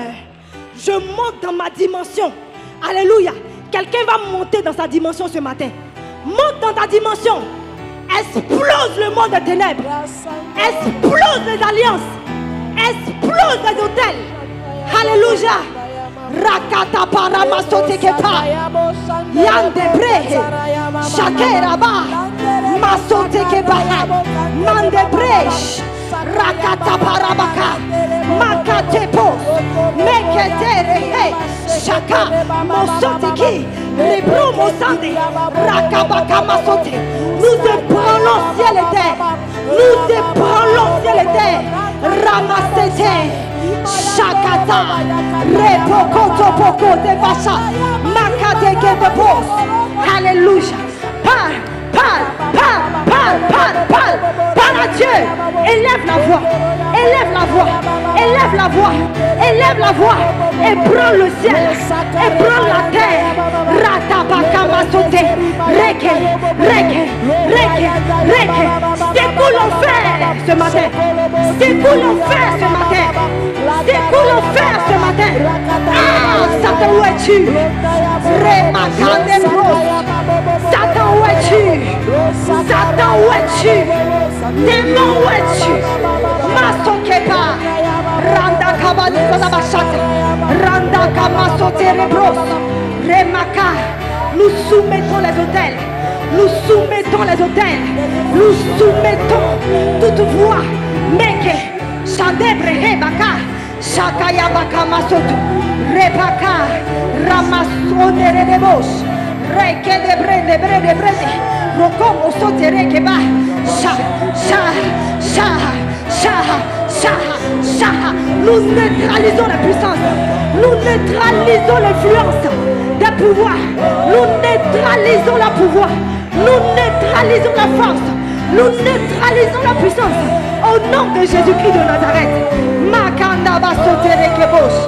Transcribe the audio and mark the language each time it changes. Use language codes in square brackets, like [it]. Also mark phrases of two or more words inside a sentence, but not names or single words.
[fr] Je monte dans ma dimension. Alléluia. Quelqu'un va monter dans sa dimension ce matin. Monte dans ta dimension. Explose le monde des ténèbres. Explose les alliances. Explose les hôtels. Alléluia. Rakata paramasotekepa. Yandebre. Shakeraba. Masotekepa. Mandebresh. Rakata parabaka. Makatepo. Meketere. Shaka. Mosoteki. Rebro Mosande. Rakabaka masote. Nous ébranlons ciel et terre. Nous ébranlons ciel et terre. Ramasete. Shakata. Repokoto poko de vacha. Makateke de pos. Alléluia. Parle à Dieu. Élève la voix. Élève la voix. Élève la voix. Élève la voix. Et prends le ciel. Et prends la terre. Ratabaka masote. Reke. Reke. Reke. Reke. Secoue l'enfer ce matin. Secoue l'enfer ce matin. Secoue l'enfer ce matin. Ah, Satan, où es-tu? Remakande bros. Satan, où es-tu? Satan, où es-tu? Démon, où es-tu? Masokepa. Randa kabali kodabashata. Randa kamasote rebros. Remaka. Nous soumettons les hôtels. Nous soumettons les hôtels. Nous soumettons toute voix. Meke. Shadebre hebaka. Shakaya baka masoto. Rebaka. Ramasone rebos. Reke de brede, brede, brede. Rokomo sote reke ba. Sha, sha, sha, sha, sha, sha. Nous neutralisons la puissance. Nous neutralisons l'influence des pouvoirs. Nous neutralisons la pouvoir. Nous neutralisons la force. Nous neutralisons la puissance. Au nom de Jésus-Christ de Nazareth. Makanda ba sote reke bos.